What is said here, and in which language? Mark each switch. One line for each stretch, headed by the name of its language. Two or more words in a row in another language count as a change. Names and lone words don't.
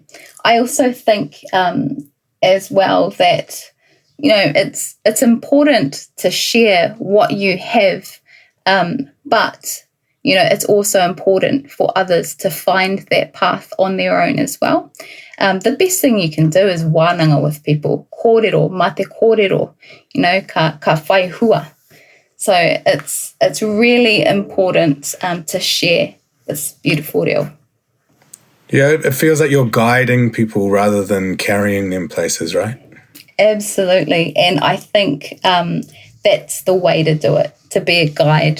English: I also think as well that, it's important to share what you have, but, it's also important for others to find that path on their own as well. The best thing you can do is wānanga with people,
Māori: kōrero, mate kōrero, ka whai hua.
English: So it's really important to share this beautiful reo. Yeah, it feels like you're guiding people rather than carrying them places, right? Absolutely. And I think that's the way to do it, to be a guide.